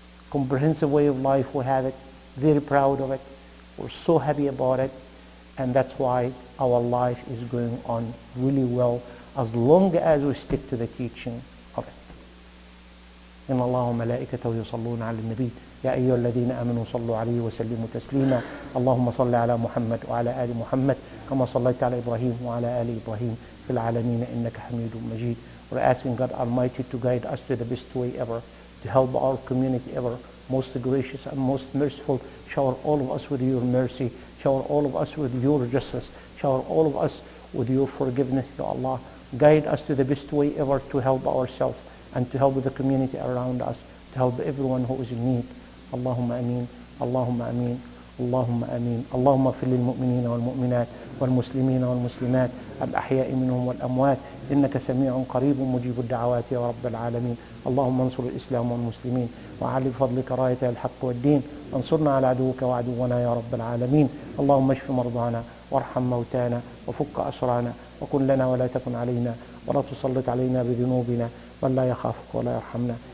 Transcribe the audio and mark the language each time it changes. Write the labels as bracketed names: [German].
[English] Comprehensive way of life, we have it. Very proud of it. We're so happy about it. And that's why our life is going on really well, as long as we stick to the teaching of it. [Arabic] إن الله وملائكته يصلون على النبي يا أيها الذين آمنوا صلوا عليه وسلموا تسليما. اللهم صل على محمد وعلى آل محمد كما صليت على إبراهيم وعلى آل إبراهيم في العالمين إنك حميد مجيد. [English] We're asking God Almighty to guide us to the best way ever, to help our community ever. Most gracious and most merciful, shower all of us with your mercy, shower all of us with your justice, shower all of us with your forgiveness, Ya Allah. Guide us to the best way ever to help ourselves and to help the community around us, to help everyone who is in need. Allahumma ameen, Allahumma ameen, Allahumma ameen. [Arabic] Allahumma اغفر للمؤمنين والمؤمنات والمسلمين والمسلمات الأحياء منهم والأموات إنك سميع قريب مجيب الدعوات يا رب العالمين. اللهم انصر الإسلام والمسلمين وعلي بفضلك راية الحق والدين. انصرنا على عدوك وعدونا يا رب العالمين. اللهم اشف مرضانا وارحم موتانا وفك أسرانا وكن لنا ولا تكن علينا ولا تسلط علينا بذنوبنا من لا يخافك ولا يرحمنا.